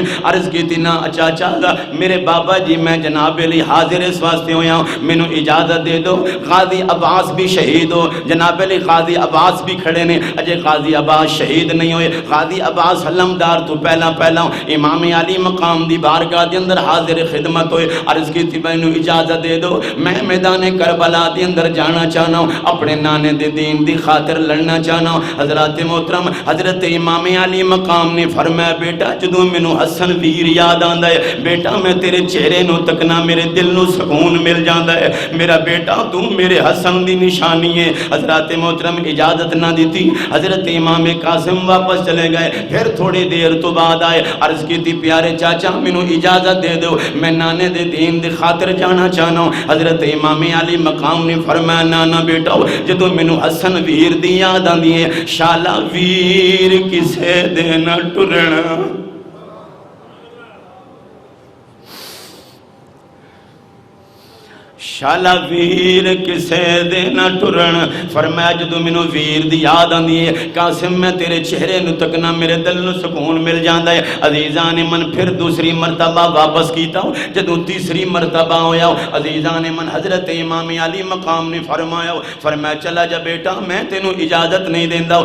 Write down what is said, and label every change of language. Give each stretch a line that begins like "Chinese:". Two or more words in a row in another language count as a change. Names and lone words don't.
Urdu: عرض کی تھی
Punjabi: نا چاچا میرے بابا جی میں جناب علی حاضر اس واسطے ہویا ہوں، مینوں اجازت دے دو، غازی عباس بھی شہید ہو، جناب علی غازی عباس بھی کھڑے نے، اجے غازی عباس شہید نہیں ہوئے، غازی عباس علمدار تو پہلا امام علی مقام دی بارگاہ دے اندر حاضر خدمت ہوئے۔
Urdu: عرض کی تھی
Punjabi: مینوں اجازت دے دو، میں میدان کربلا دے اندر جانا چاہنا ہوں، اپنے نانے دے دین دی خاطر لڑنا چاہنا ہوں۔ حضرات محترم حضرت امام علی مقام نے فرمایا بیٹا جدوں مینوں حسن ویر یاد آندا ہے بیٹا میں تیرے چہرے نو تکنا میرے دل نو سکون مل جاندا ہے، میرا بیٹا تو میرے حسن دی نشانی ہے۔ حضرات محترم اجازت نہ دیتی، حضرت امام قاسم واپس چلے گئے، پھر تھوڑی دیر تو بعد آئے،
Urdu: عرض کی تھی
Punjabi: پیارے چاچا مینوں اجازت دے دو میں نانے دے دین دی خاطر جانا چاہنا ہوں۔ حضرت امام علی مقام نے فرمایا نانا بیٹا جدوں مینوں حسن ویر دی یاد آندی ہے شالا ویر کسے دے نہ ٹرنا، شالا ویر کسے دے نہ ٹرن۔ فرمایا جدوں مینوں ویر دی یاد آندی ہے قاسم میں تیرے چہرے نو تکنا میرے دل نو سکون مل جاندا ہے۔ عزیزان من پھر دوسری مرتبہ واپس کیتا ہوں، جدوں تیسری مرتبہ ہویا عزیزان من حضرت امام علی مقام نے فرمایا چلا جا بیٹا میں تینوں اجازت نہیں دیندا۔